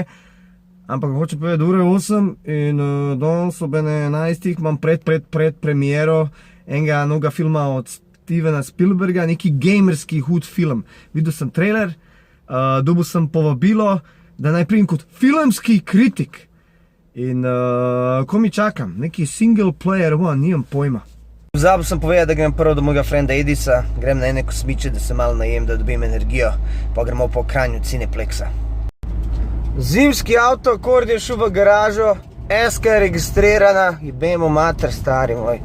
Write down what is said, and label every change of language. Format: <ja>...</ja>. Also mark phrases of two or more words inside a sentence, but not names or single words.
<sl>Ampak hoče povedati, ure 8 in danes ob 11 imam pred premiero enega novega filma od Stevena Spielberga, neki gamerski hud film. Videl sem trailer, dobil sem povabilo, da naj pridem kot filmski kritik. In ko mi čakam, neki</sl> <en>single player one,</en> <sl>nimam pojma. Pozabil sem povedati, da grem prvo do mojega frenda Edisa, grem na ene kosmiče, da se malo najem, da dobim energijo, pa gremo po Kranju Cineplexa. Zimski avto, Kord je šel v garažo, S-ka je registrirana, jebemo mater, stari moj.</sl>